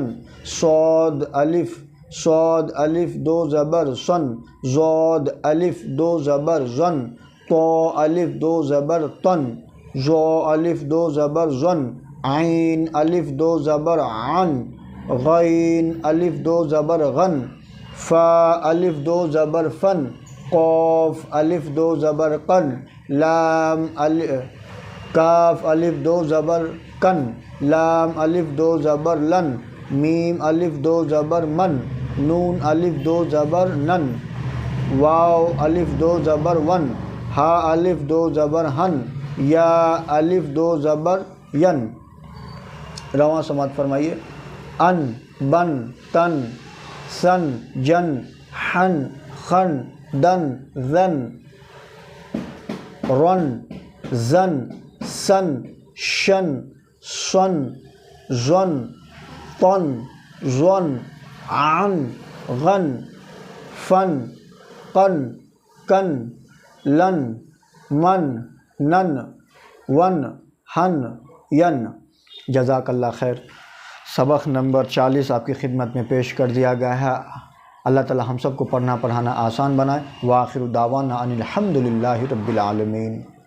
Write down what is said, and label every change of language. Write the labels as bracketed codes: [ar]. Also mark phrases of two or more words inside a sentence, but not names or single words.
[ur] صاد الف 2 زبر سن، ضاد الف 2 زبر زن، طا الف 2 زبر تن، ظا الف 2 زبر زن، عین الف 2 زبر عن، غین الف 2 زبر غن، فا الف 2 زبر فن، قاف الف 2 زبر قن، کاف الف 2 زبر کن، لام الف 2 زبر لن، میم الف 2 زبر من، نون الف 2 زبر نن، واو الف 2 زبر ون، ہا الف 2 زبر ہن، یا الف 2 زبر ین۔ رواں سماعت فرمائیے۔ ان، بن، تن، سن، جن، حن، خن، دن، زن، رن، زن، سن، شن، سن، زن، طن، زن، عن، غن، فن، قن، کن، لن، من، نن، ون، ہن، ین۔ [ar] جزاک اللہ خیر۔ [ur] سبق نمبر 40 آپ کی خدمت میں پیش کر دیا گیا ہے۔ اللہ تعالی ہم سب کو پڑھنا پڑھانا آسان بنائے۔ [ar] وآخر دعوانا ان الحمد للہ رب العالمین۔